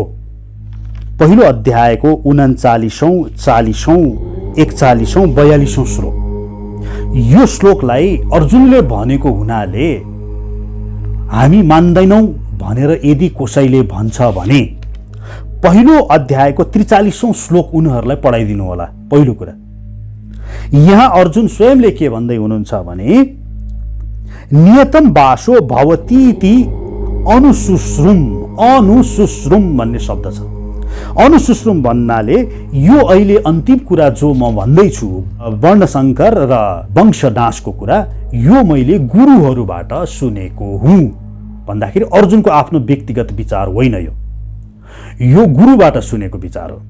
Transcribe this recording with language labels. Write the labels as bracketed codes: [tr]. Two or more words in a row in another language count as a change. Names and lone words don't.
[ne] पहिलो अध्यायको 39औं, 40औं, 41औं, 42औं श्लोक, यो श्लोकलाई अर्जुनले भनेको हुनाले हामी मान्दैनौं भनेर यदि कसैले भन्छ भने पहिलो अध्यायको 43औं श्लोक उनीहरूलाई पढाइदिनु होला। पहिलो कुरा, यहाँ अर्जुन स्वयंले के भन्दै हुनुहुन्छ भने, [sa] नियतम वासो भवतीति अनुशुश्रुम [ne] भन्ने शब्द छ। अनुशुश्रुम भन्नाले यो अहिले अन्तिम कुरा जो म भन्दैछु वर्णशंकर र वंशनाशको कुरा, यो मैले गुरुहरूबाट सुनेको हुँ भन्दाखेरि अर्जुनको आफ्नो व्यक्तिगत विचार होइन, यो गुरुबाट सुनेको विचार हो।